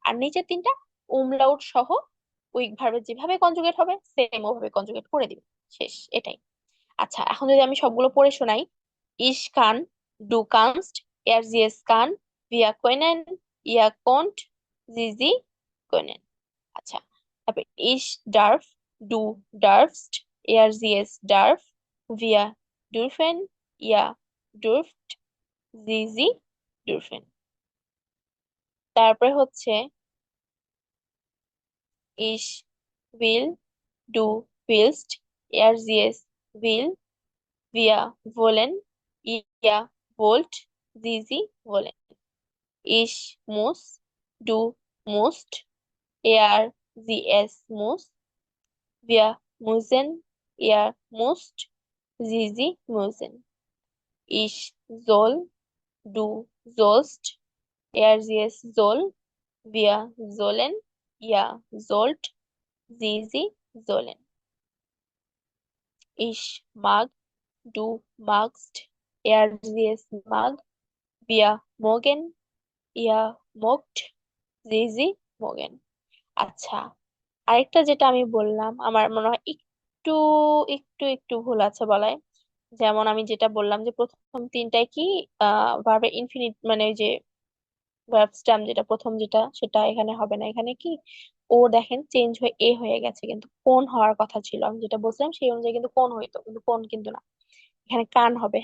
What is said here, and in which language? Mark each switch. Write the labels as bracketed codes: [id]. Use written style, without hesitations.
[bn] আর নিচের তিনটা উমলাউট সহ উইক ভার্বের যেভাবে কনজুগেট হবে সেম ওভাবে কনজুগেট করে দিবে। শেষ, এটাই। আচ্ছা, এখন যদি আমি সবগুলো পড়ে শোনাই: [de] ইশ কান, ডু কানস্ট, er sie es kann, wir können, ihr könnt, sie können। [bn] আচ্ছা, তারপরে [de] ইশ ডার্ফ, ডু ডার্ফস্ট, er sie es darf, wir dürfen, ihr dürft, sie dürfen। [bn] তারপরে হচ্ছে [de] ইশ will, du willst, er sie es will, wir wollen, ihr wollt, sie wollen। Ich muss, du musst, er sie es muss, wir müssen, ihr müsst, sie müssen। Ich soll, du sollst, er sie es soll, wir sollen, ihr sollt, sie sollen। Ich mag, du magst, er sie es mag, wir mögen, ihr mögt, sie mögen। [bn] আচ্ছা, আরেকটা যেটা আমি বললাম আমার মনে হয় একটু একটু ভুল আছে বলায়। যেমন আমি যেটা বললাম যে প্রথম তিনটায় কি ভার্বের ইনফিনিট মানে ওই যে ভার্ব স্টেম যেটা প্রথম যেটা সেটা এখানে হবে না। এখানে কি ও দেখেন চেঞ্জ হয়ে এ হয়ে গেছে, কিন্তু কোন হওয়ার কথা ছিল, আমি যেটা বলছিলাম সেই অনুযায়ী কিন্তু কোন হইতো, কিন্তু কোন কিন্তু না, এখানে কান হবে।